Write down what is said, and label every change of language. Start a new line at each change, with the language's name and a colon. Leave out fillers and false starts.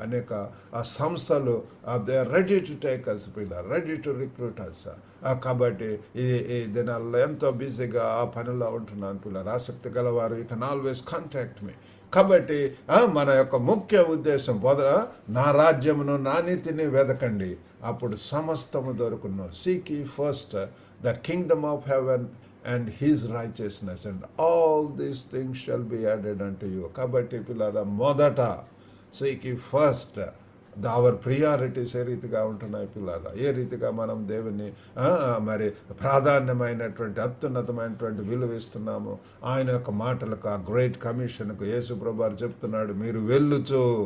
Telugu: అనేక సంస్థలు
English: They are ready to take us పిల్లర్, ready to recruit us.
Telugu: కాబట్టి ఈ దినాల్లో ఎంతో బిజీగా ఆ పనిలో ఉంటున్నాను పిల్లలు. ఆసక్తి గలవారు
English: You can always contact me.
Telugu: కాబట్టి మన యొక్క ముఖ్య ఉద్దేశం నా రాజ్యమును, నా నీతిని వెదకండి, అప్పుడు సమస్తము దొరుకును.
English: Seek ye first the kingdom of heaven and his righteousness and all these things shall be added unto you.
Telugu: కాబట్టి పిల్లరా మొదట
English: seek ye first our priorities
Telugu: ఏ రీతిగా ఉంటున్నాయి పిల్లరా. ఏ రీతిగా మనం దేవుని మరి ప్రాధాన్యమైనటువంటి అత్యున్నతమైనటువంటి విలువ ఇస్తున్నాము. ఆయన యొక్క మాటలకు, ఆ గ్రేట్ కమిషన్కు యేసు ప్రభువు చెప్తున్నాడు, మీరు వెళ్ళుచు.